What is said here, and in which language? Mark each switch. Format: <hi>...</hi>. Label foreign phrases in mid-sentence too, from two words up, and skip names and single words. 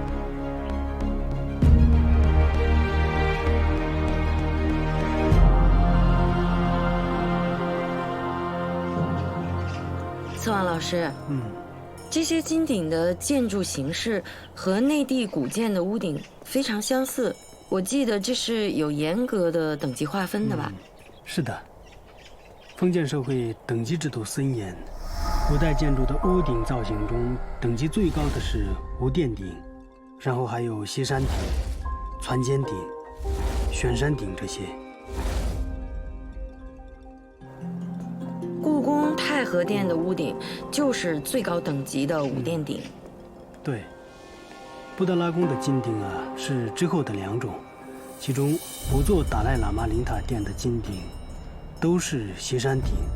<zh>策王老師，這些金頂的建築形式和內地古建的屋頂非常相似，我記得這是有嚴格的等級劃分的吧？是的，封建社會等級制度森嚴，古代建築的屋頂造型中，等級最高的是無殿頂，然後還有歇山頂、攒尖頂、旋山頂這些。故宮太和殿的屋頂就是最高等級的五殿顶。对，布达拉宫的金顶啊是之后的2种，其中5座达赖喇嘛灵塔殿的金顶都是斜山顶。</zh>